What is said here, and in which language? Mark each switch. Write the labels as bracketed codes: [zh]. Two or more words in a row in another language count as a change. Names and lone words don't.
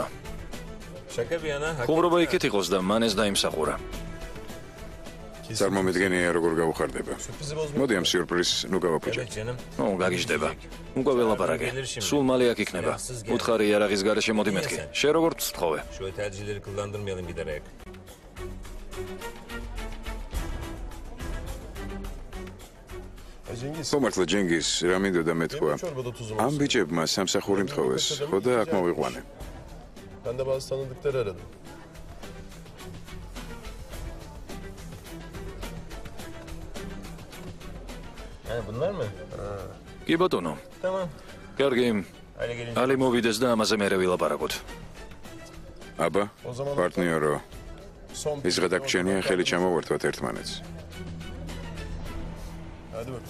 [ka] ხუმრობა იქით იყოს და მან ეს დაიმსახურა. წარმომიდგენია როგორ გავუხარდება. მოდი ამ სიურპრიზს ნუ გავაფუჭე. ნუ გაგიჟდება. უკვე ველაპარაკე. სულ მალე აქ იქნება. უთხარი იარაღის გარეშე მოდი მეთქი. შენ როგორ ვთხოვე? [tr] Şöyle tercihleri kullandırmayalım giderek. [ka] ხომართლა ჯენგიზ, რა მინდოდა მეთქვა? ამ ბიჭებმა სამსახური მთხოვეს, ხო და აქ მოვიყვანე. [tr] Ben de bazı tanıdıkları aradım. Bunlar mı? [ka] კი ბატონო. [tr] Tamam. [ka] კარგი. [tr] Hadi gelince. [ka] ალი მოვიდეს და ამაზე მერე ვილაპარაკოთ. აბა, პარტნიორო, ის გადაგჩენია ხელი ჩამოვართვათ ერთმანეთს. [tr] Hadi bakalım.